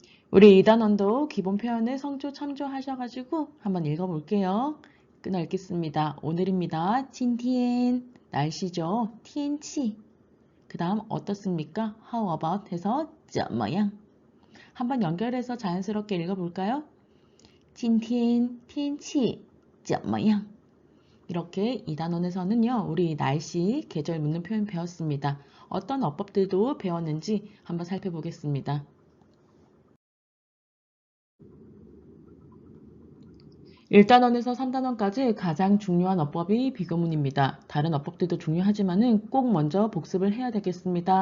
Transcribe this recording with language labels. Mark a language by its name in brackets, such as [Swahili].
[Korean] 우리 이 단원도 기본 표현을 성조 참조하셔가지고 한번 읽어볼게요. 끊어 읽겠습니다. 오늘입니다. [Chinese] 今天 [Korean] 날씨죠. [Chinese] 天气 [Korean] 그 다음 어떻습니까? [English] How about [Korean] 해서 [Chinese] 怎么样 [Korean] 한번 연결해서 자연스럽게 읽어볼까요? [Chinese] 今天天气怎么样 [Korean] 이렇게 이 단원에서는요. 우리 날씨, 계절 묻는 표현 배웠습니다. 어떤 어법들도 배웠는지 한번 살펴보겠습니다. 1단원에서 3단원까지 가장 중요한 어법이 비교문입니다. 다른 어법들도 중요하지만은 꼭 먼저 복습을 해야 되겠습니다.